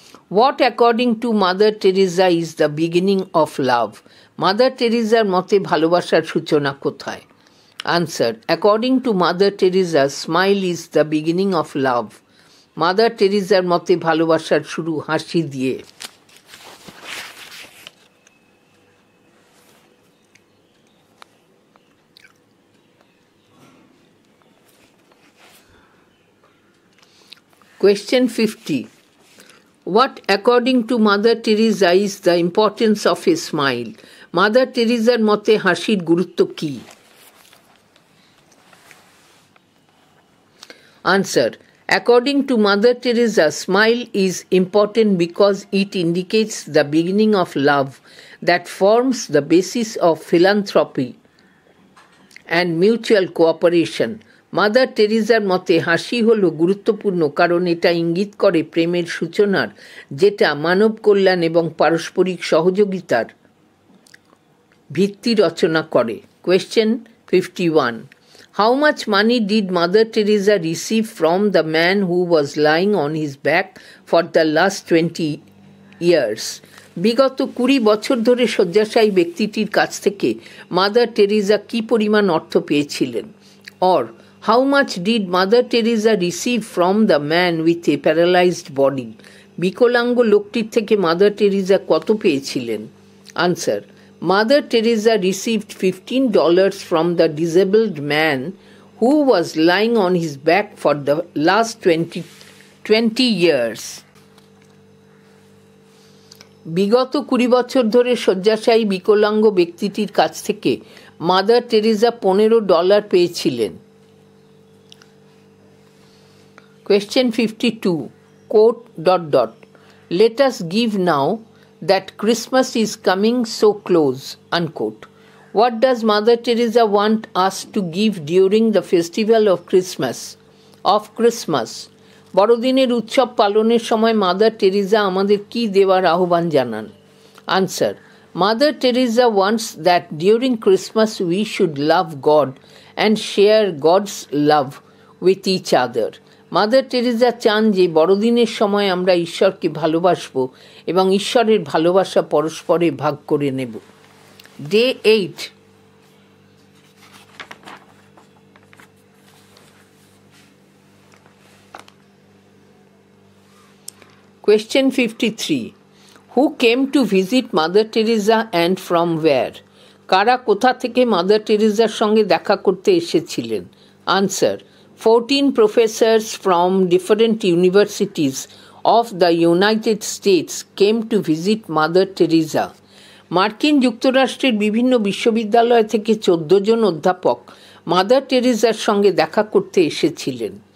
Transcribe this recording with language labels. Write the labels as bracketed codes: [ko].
[en] What according to Mother Teresa is the beginning of love? [bn] Mother Teresaর মতে ভালোবাসার সূচনা কোথায়? [en] Answer. According to Mother Teresa, smile is the beginning of love. [bn] Mother Teresaর মতে ভালোবাসার শুরু হাসি দিয়ে। [en] Question 50. What according to Mother Teresa is the importance of a smile? [bn] Mother Teresaর মতে হাসির গুরুত্ব কী? [en] Answer. According to Mother Teresa, smile is important because it indicates the beginning of love that forms the basis of philanthropy and mutual cooperation. [bn] Mother টেরিজার মতে হাসি হলো গুরুত্বপূর্ণ কারণ এটা ইঙ্গিত করে প্রেমের সূচনার, যেটা মানব কল্যাণ এবং পারস্পরিক সহযোগিতার ভিত্তি রচনা করে। [en] Question 51. How much money did Mother Teresa receive from the man who was lying on his back for the last 20 years? [bn] বিগত 20 বছর ধরে শয্যাশায়ী ব্যক্তিটির কাছ থেকে মাদার টেরিজা কি পরিমাণ অর্থ পেয়েছিলেন? [en] Or how much did Mother Teresa receive from the man with a paralyzed body? [bn] বিকলাঙ্গ লোকটির থেকে মাদার টেরিজা কত পেয়েছিলেন? [en] Answer. Mother Teresa received $15 from the disabled man who was lying on his back for the last 20 years. [bn] বিগত 20 বছর ধরে শয্যাশায়ী বিকলাঙ্গ ব্যক্তিটির কাছ থেকে মাদার টেরিজা $15 পেয়েছিলেন। [en] Question 52. Quote ... Let us give now that Christmas is coming so close. Unquote. What does Mother Teresa want us to give during the festival of Christmas? [bn] বড়দিনের উৎসব পালনের সময় মাদার টেরিজা আমাদের কি দেওয়ার আহ্বান জানান? [en] Answer. Mother Teresa wants that during Christmas we should love God and share God's love with each other. [bn] Mother Teresa চান যে বড়দিনের সময় আমরা ঈশ্বরকে ভালোবাসব এবং ঈশ্বরের ভালোবাসা পরস্পরে ভাগ করে নেব। [en] Day 8. Question 53. Who came to visit Mother Teresa and from where? [bn] কারা কোথা থেকে মাদার টেরিজার সঙ্গে দেখা করতে এসেছিলেন? [en] Answer. 14 professors from different universities of the United States came to visit Mother Teresa. [bn] মার্কিন যুক্তরাষ্ট্রের বিভিন্ন বিশ্ববিদ্যালয় থেকে 14 জন অধ্যাপক মাদার টেরিজার সঙ্গে দেখা করতে এসেছিলেন।